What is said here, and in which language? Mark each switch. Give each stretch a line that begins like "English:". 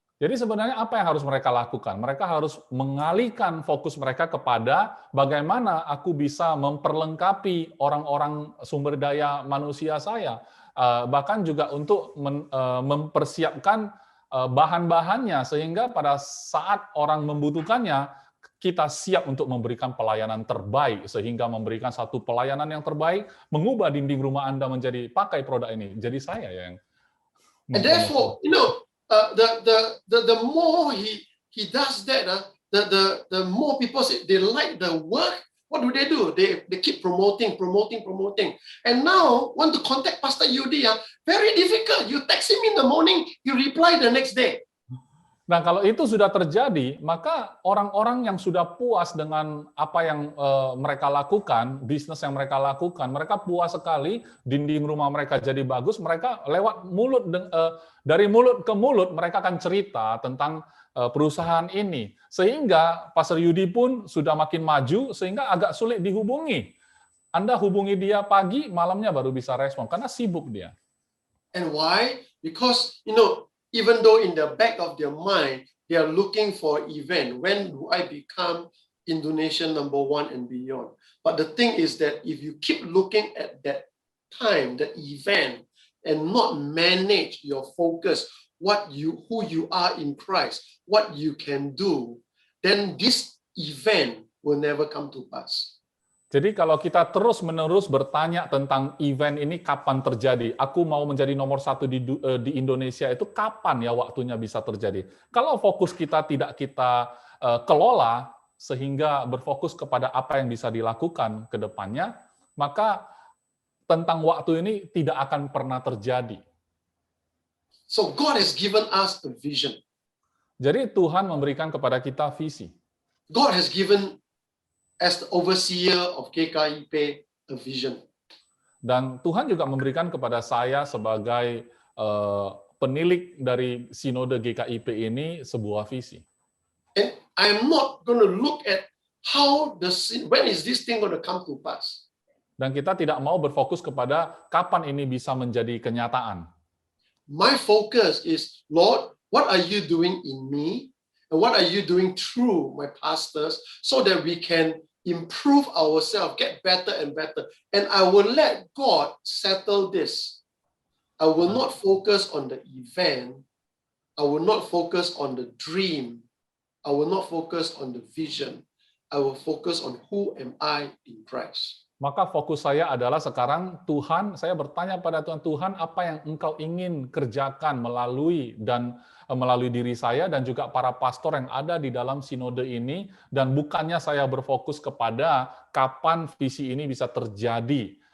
Indonesian: Jadi sebenarnya apa yang harus mereka lakukan? Mereka harus mengalihkan fokus mereka kepada bagaimana aku bisa memperlengkapi orang-orang sumber daya manusia saya. Bahkan juga untuk mempersiapkan bahan-bahannya sehingga pada saat orang membutuhkannya, kita siap untuk memberikan pelayanan terbaik, sehingga memberikan satu pelayanan yang terbaik, mengubah dinding rumah Anda menjadi pakai produk ini. Jadi saya yang
English: and therefore, the more he does that, the more people say they like the work. What do? They keep promoting. And now want to contact Pastor Yudi, very difficult. You text him in the morning, you reply the next day.
Indonesian: Nah, kalau itu sudah terjadi, maka orang-orang yang sudah puas dengan apa yang mereka lakukan, bisnis yang mereka lakukan, mereka puas sekali, dinding rumah mereka jadi bagus, mereka lewat mulut, dari mulut ke mulut, mereka akan cerita tentang perusahaan ini. Sehingga Pastor Yudi pun sudah makin maju, sehingga agak sulit dihubungi. Anda hubungi dia pagi, malamnya baru bisa respon, karena sibuk dia.
English: And why? Because, even though in the back of their mind, they are looking for event. When do I become Indonesian number one and beyond? But the thing is that if you keep looking at that time, the event, and not manage your focus, who you are in Christ, what you can do, then this event will never come to pass.
Indonesian: Jadi kalau kita terus-menerus bertanya tentang event ini kapan terjadi, aku mau menjadi nomor satu di Indonesia itu kapan ya waktunya bisa terjadi. Kalau fokus kita tidak kita kelola, sehingga berfokus kepada apa yang bisa dilakukan ke depannya, maka tentang waktu ini tidak akan pernah terjadi.
English: So God has given us a vision.
Indonesian: Jadi Tuhan memberikan kepada kita visi.
English: God has given, as the overseer of GKIP, a vision.
Indonesian: Dan Tuhan juga memberikan kepada saya sebagai penilik dari Sinode GKIP ini sebuah visi.
English: And I'm not going to look at when is this thing going to come to pass.
Indonesian: Dan kita tidak mau berfokus kepada kapan ini bisa menjadi kenyataan.
English: My focus is, Lord, what are you doing in me? And what are you doing through my pastors so that we can improve ourselves, get better and better. And I will let God settle this. I will not focus on the event. I will not focus on the dream. I will not focus on the vision. I will focus on who am I in Christ.
Indonesian: Maka fokus saya adalah sekarang, Tuhan, saya bertanya pada Tuhan, Tuhan, apa yang Engkau ingin kerjakan melalui diri saya dan juga para pastor yang ada di dalam sinode ini, dan bukannya saya berfokus kepada kapan visi ini bisa terjadi.